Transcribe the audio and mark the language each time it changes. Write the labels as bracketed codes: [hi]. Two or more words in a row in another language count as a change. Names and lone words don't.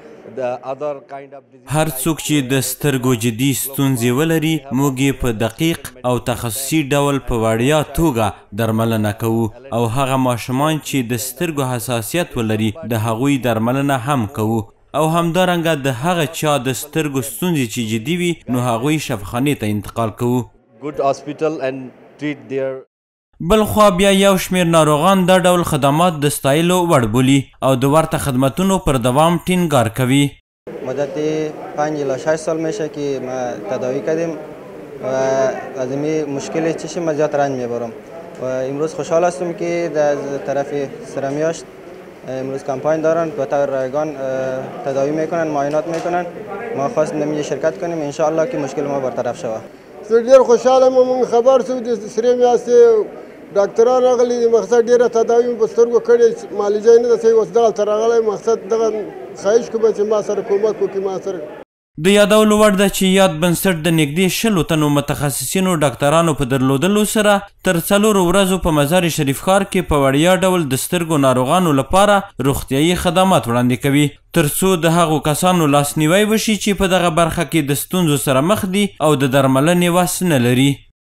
[ps] هر څوک چې د سترګو جدي ستونزې ولري موږ یې په دقیق او تخصصي ډول په وړیا توګه درملنه کوو او هغه ماشومان چې د سترګو حساسیت ولري د هغوی درملنه هم کوو او همدارنګه د هغه چا د سترګو ستونزې چې جدي وي نو هغوی شفاخانې ته انتقال کوو. بلخوا بیا یو شمیر ناروغان دا ډول خدمات د ستایلو وړ بولي او د ورته خدمتونو پر دوام ټینګار کوي. [fa] مدت 5 الی 6 سال میشه که ما تداوی کردیم و از این مشکلی چشم ما زیاد رنج میبرم و امروز خوشحال هستم که از طرف سرمیاشت امروز کمپاین دارن و رایگان تداوی میکنن معاینات میکنن. ما خواستیم نمیشه شرکت کنیم [ar] ان شاء الله [fa] که مشکل ما برطرف شود. [ps] ډېر خوشحاله مو خبر شو د سرې میاشتې ډاکټران راغلي دي. مقصد ډېره تداوي مې په سترګو کړې معالجه یې نه ده صحیح اوس دغلته راغلی مقصد دغه خواهش کوم چې ما سره کومک وکړي. ما سره د یادولو وړ ده چې یاد بنسټ د نږدې 100 تنو متخصصینو ډاکټرانو په درلودلو سره تر 4 ورځو په مزار شریف ښار کې په وړیا ډول د سترګو ناروغانو لپاره روغتیایي خدمات وړاندې کوي تر څو د هغو کسانو لاسنیوی وشي چې په دغه برخه کې د ستونزو سره مخ دي او د درملنې وس نه لري.